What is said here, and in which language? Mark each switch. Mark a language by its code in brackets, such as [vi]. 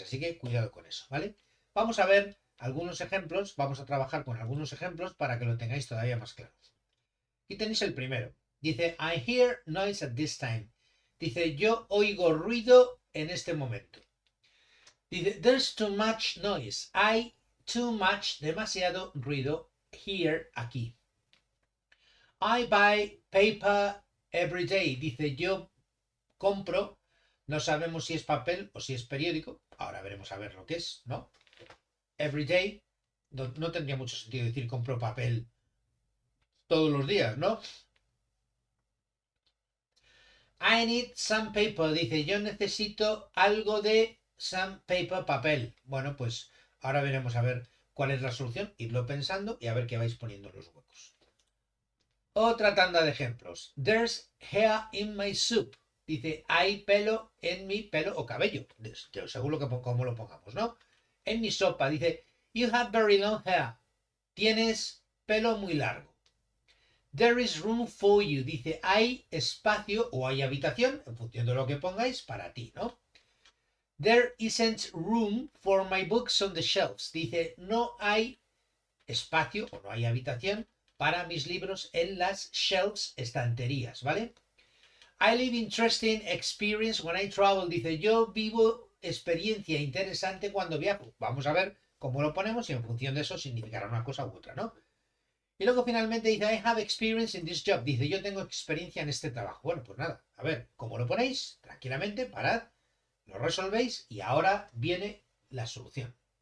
[es] Así que cuidado con eso, ¿vale? Vamos a ver algunos ejemplos, vamos a trabajar con algunos ejemplos para que lo tengáis todavía más claro. Aquí tenéis el primero. Dice, [en] I hear noise at this time. [es] Dice, yo oigo ruido en este momento. [en] Dice, there's too much noise. [es] Hay [en] too much, [es] demasiado ruido here, aquí. [en] I buy paper every day. [es] Dice, yo compro, no sabemos si es papel o si es periódico. Ahora veremos a ver lo que es, ¿no? [en] Every day. [es] No tendría mucho sentido decir compro papel todos los días, ¿no? I need [en] some paper. [es] Dice, yo necesito algo de some paper, papel. Bueno, pues ahora veremos a ver cuál es la solución. Irlo pensando y a ver qué vais poniendo en los huecos. Otra tanda de ejemplos. [en] There's hair in my soup. [es] Dice, hay pelo en mi pelo o cabello. Según lo que como lo pongamos, ¿no? En mi sopa. [en] Dice, you have very long hair. [es] Tienes pelo muy largo. [en] There is room for you. [es] Dice, hay espacio o hay habitación, en función de lo que pongáis, para ti, ¿no? [en] There isn't room for my books on the shelves. [es] Dice, no hay espacio o no hay habitación para mis libros en las shelves, estanterías, ¿vale? [en] I live interesting experience when I travel. [es] Dice, yo vivo experiencia interesante cuando viajo. Vamos a ver cómo lo ponemos y en función de eso significará una cosa u otra, ¿no? Y luego finalmente dice, [en] I have experience in this job. [es] Dice, yo tengo experiencia en este trabajo. Bueno, pues nada, a ver, ¿cómo lo ponéis? Tranquilamente, parad, lo resolvéis y ahora viene la solución.